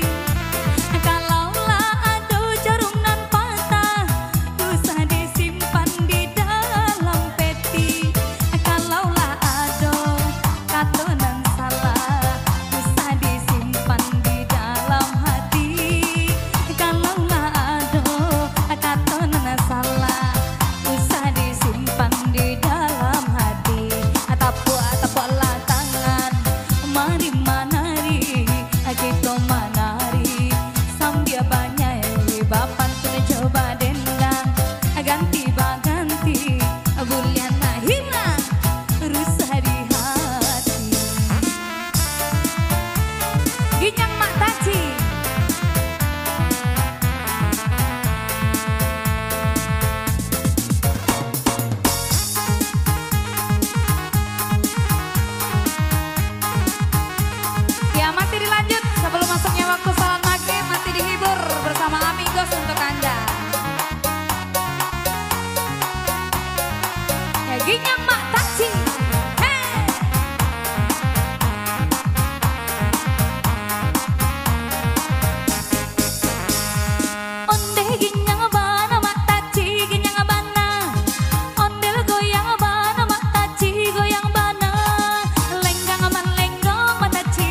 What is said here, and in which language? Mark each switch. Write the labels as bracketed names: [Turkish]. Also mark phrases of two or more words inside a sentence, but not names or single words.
[Minangkabau] Kalaulah ada jarum nan patah usah disimpan di dalam peti. Kalaulah ada kata nan salah usah disimpan di dalam hati. Kalaulah ada kata nan salah usah disimpan di dalam hati. Tapua lah tangan mari manari kita manari sambil banyanyi bapan tuh coba dendang ganti baganti bulian na hilang rusa di hati. [Indonesian] Ginyang mak taci ya masih dilanjut sebelum masuknya waktu salat maghrib masih dihibur bersama Amigos untuk Anda. [Minangkabau] Ya ginyang mak taci. Onde ginyang bana mak taci ginyang bana ondel goyang bana mak taci goyang bana lenggang man lenggong mak taci